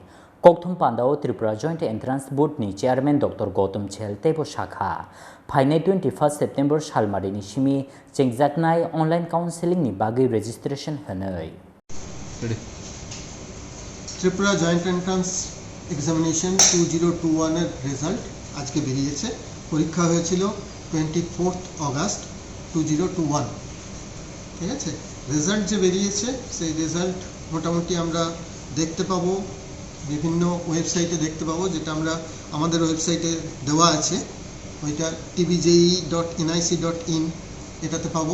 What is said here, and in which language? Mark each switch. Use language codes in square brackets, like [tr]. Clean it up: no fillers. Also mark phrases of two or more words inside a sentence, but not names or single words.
[trp] Kokthum Pandao Tripura Joint Entrance Board ni Chairman Dr. Gautam Shell tebo shakha. Phainai 21 September Shalmari ni Shimi Chengjaknai [en] online counseling [trp] ni bagi registration hanai. [bn] Tripura Joint Entrance Examination 2021 এর রেজাল্ট আজকে বেরিয়েছে। পরীক্ষা হয়েছিল 24 আগস্ট 2021। ঠিক আছে, রেজাল্ট যে বেরিয়েছে সেই রেজাল্ট মোটামুটি আমরা দেখতে পাবো, বিভিন্ন ওয়েবসাইটে দেখতে পাবো, যেটা আমরা আমাদের ওয়েবসাইটে দেওয়া আছে, ওইটা tbje.nic.in এটাতে পাবো।